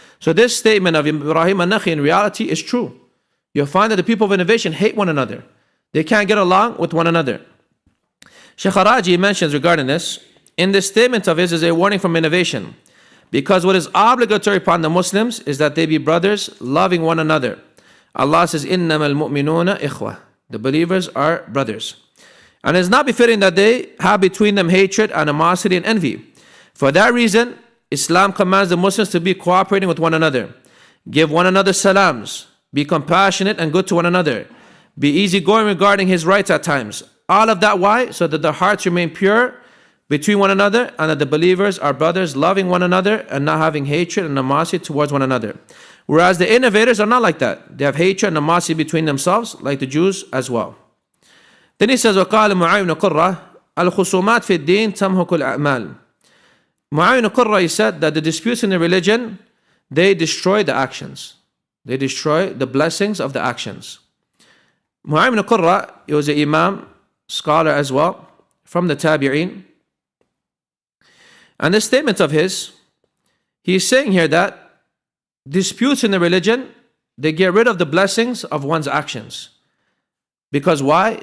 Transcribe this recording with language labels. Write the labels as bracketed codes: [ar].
[en] So this statement of Ibrahim al-Nakhi in reality is true. You'll find that the people of innovation hate one another. They can't get along with one another. Shaykh Araji mentions regarding this, in this statement of his is a warning from innovation. Because what is obligatory upon the Muslims is that they be brothers, loving one another. Allah says, [ar] إِنَّمَا الْمُؤْمِنُونَ إِخْوَةً. [en] The believers are brothers. And it is not befitting that they have between them hatred, animosity, and envy. For that reason, Islam commands the Muslims to be cooperating with one another. Give one another salams. Be compassionate and good to one another. Be easygoing regarding his rights at times. All of that, why? So that their hearts remain pure between one another, and that the believers are brothers, loving one another and not having hatred and animosity towards one another. Whereas the innovators are not like that. They have hatred and animosity between themselves, like the Jews as well. Then he says, [ar] وَقَالَ مُعَاوِيْنُ قُرَّةً الْخُصُومَاتِ فِي الدِّينِ تَمْهُكُ الْأَعْمَالِ. [en] Mu'awiyah al-Qurra, he said that the disputes in the religion, they destroy the actions. They destroy the blessings of the actions. Mu'awiyah al-Qurra, he was an imam, scholar as well. from the Tabi'een. And this statement of his, he's saying here that disputes in the religion, they get rid of the blessings of one's actions. Because why?